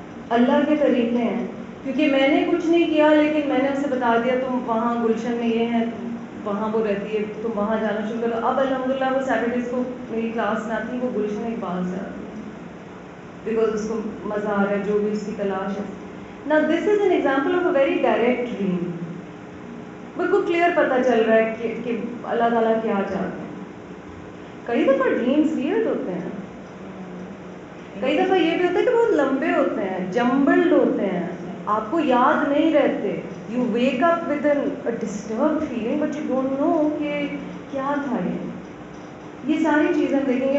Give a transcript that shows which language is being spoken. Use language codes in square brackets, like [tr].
[ur] اللہ کے طریقے ہیں, کیونکہ میں نے کچھ نہیں کیا لیکن میں نے اسے بتا دیا تم وہاں گلشن میں یہ ہے, وہاں وہ رہتی ہے, تم وہاں جانا شروع کرو. اب الحمدللہ وہ سیٹرڈیز کو میری کلاس میں آتی ہے, وہ گلشن اقبال سے آتی ہے بیکاز اس کو مزہ آ رہا ہے جو بھی اس کی تلاش ہے. [en] Now this is an example of a very direct dream. [ur] بالکل کلیئر پتہ چل رہا ہے کہ اللہ تعالیٰ کیا چاہتے ہیں. کئی دفعہ ڈریمز ویئرڈ ہوتے ہیں, کئی دفعہ یہ بھی ہوتا ہے کہ بہت لمبے ہوتے ہیں, جمبلڈ ہوتے ہیں, آپ کو یاد نہیں رہتے. [en] you wake up with a disturbed feeling but you don't know [ur] کہ کیا تھا یہ ساری چیزیں دیکھیں گے.